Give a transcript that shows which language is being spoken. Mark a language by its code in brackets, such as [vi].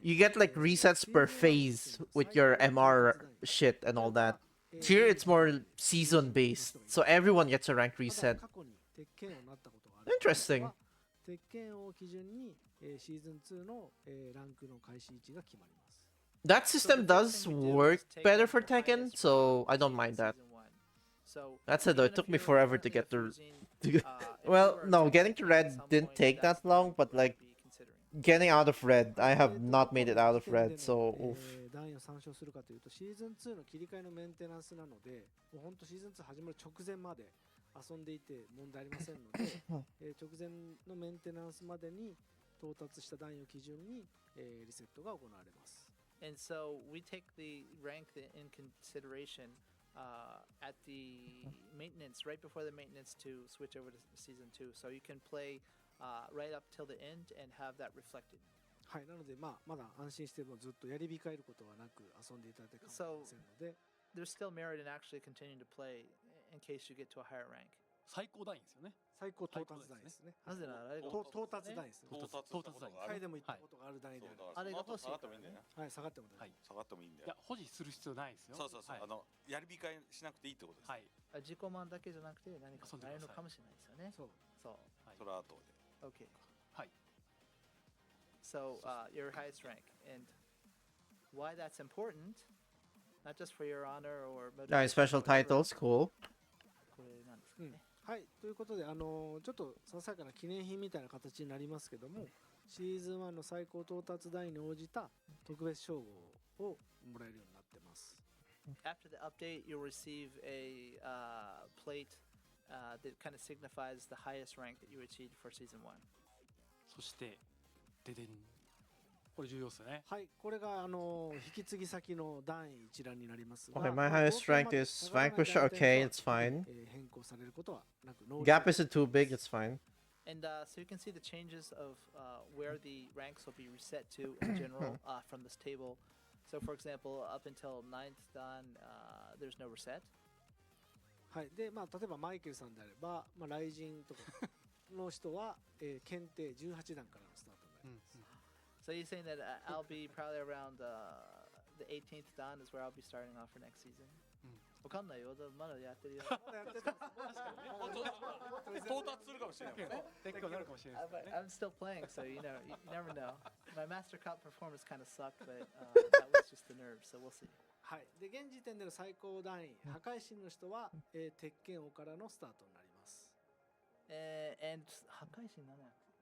[en] You get like resets per phase with your MR shit and all that. Here it's more season based, so everyone gets a rank reset. [ja] 過去に鉄拳をなったことがある。 [en] Interesting. [ja] 鉄拳を基準に、シーズン2の、ランクの開始位置が決まります。 [en] That system does work better for Tekken, so I don't mind that. That said though, it took me forever to get the... Well, no, getting to red didn't take that long, but like getting out of red, I have not made it out of red, so oof. [ja] 段位を参照するかというと、シーズン2の切り替えのメンテナンスなので、もう本当シーズン2始まる直前まで遊んでいて問題ありませんので、直前のメンテナンスまでに到達した段位を基準に、リセットが行われます。 [en] And so we take the rank in consideration at the maintenance, right before the maintenance to switch over to season 2. So you can play right up till the end and have that reflected. [ja] はい、なので、まだ安心してもずっとやり控えることはなく遊んでいただいて構いませんので、 [en] There's still merit in actually continuing to play in case you get to a higher rank. [ja] 最高段位ですよね。最高到達段位ですね。なぜならあれが到達段位ですね。到達段位。一回でも行ったことがある段位である。あれが欲しい下がってもいいんだよね。はい、下がっても大丈夫。下がってもいいんだよ。いや保持する必要ないですよ。そうそうそう。はいやり控えしなくていいってことです。はい。自己満だけじゃなくて何かなるのかもしれないですよね。そう。そう。それは後で。 [en] Okay. [ja] はい。 [en] So your highest rank, and why that's important, not just for your honor or Yeah, special titles, cool. [ja] これなんですかね。はい、ということで、ちょっとささやかな記念品みたいな形になりますけども、シーズン1の最高到達段位に応じた特別称号をもらえるようになってます。 [en] After the update, you'll receive a plate that kind of signifies the highest rank that you achieved for season 1. [ja] そしてででん。これ重要ですよね。はい、これが引き継ぎ先の段位一覧になりますが、 [en] Okay, my highest rank is Vanquisher. Okay, it's fine. [ja] 変更されることはなく、 [en] Gap isn't too big, it's fine. And so you can see the changes of where the ranks will be reset to in general from this table. So for example, up until 9th dan, there's no reset. [ja] はい、で、例えばマイケルさんであれば、雷神とかの人は、検定18段からのスタートになります。 [en] So you're saying that I'll be probably around the 18th dan is where I'll be starting off for next season? [ja] わかんないよ。まだやってるよ。到達するかもしれない。結構なるかもしれないですね。 [en] I'm still playing, so you never know. My Master Cup performance kind of sucked, but that was just the nerves, so we'll see. [ja] はい、で現時点での最高段位、破壊神の人は、鉄拳王からのスタートになります。 [en] And [ja] 破壊神なんだよ。